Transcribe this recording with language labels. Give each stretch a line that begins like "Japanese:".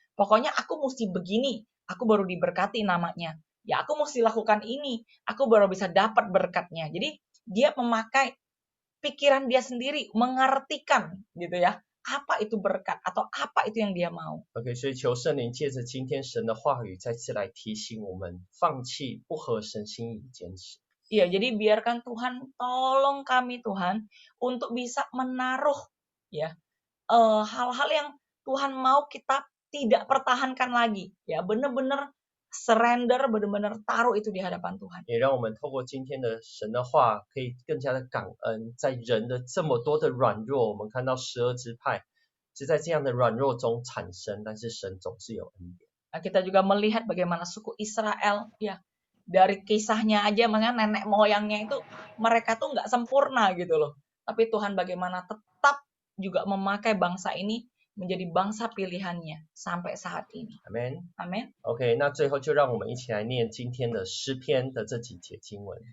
Indonesian: Pokoknya aku mesti begini, aku baru diberkati namanya. Ya aku mesti lakukan ini, aku baru bisa dapat berkatnya. Jadi dia memakai pikiran dia sendiri, mengartikan gitu ya, apa itu berkat atau apa itu yang dia mau.
Chinese: OK， 所以求圣灵借着今天神的话语，再次来提醒我们，放弃不合神心意的坚持。
Indonesian: Iya, jadi biarkan Tuhan tolong kami Tuhan untuk bisa menaruh ya hal-hal yang Tuhan mau kita tidak pertahankan lagi ya, benar-benar surrender, benar-benar taruh itu di hadapan Tuhan.
Chinese: 也让我们透过今天的神的话，可以更加的感恩，在人的这么多的软弱，我们看到12支派是在这样的软弱中产生，但是神总是有恩典。
Indonesian: Nah, kita juga melihat bagaimana suku Israel ya, dari kisahnya aja, makanya nenek moyangnya itu mereka tuh nggak sempurna gitu loh. Tapi Tuhan bagaimana tetap juga memakai bangsa ini menjadi bangsa pilihannya sampai saat ini.
English: Amen。
Indonesian: Amin.
Chinese: OK， 那最后就让我们一起来念今天的诗篇的这几节经文。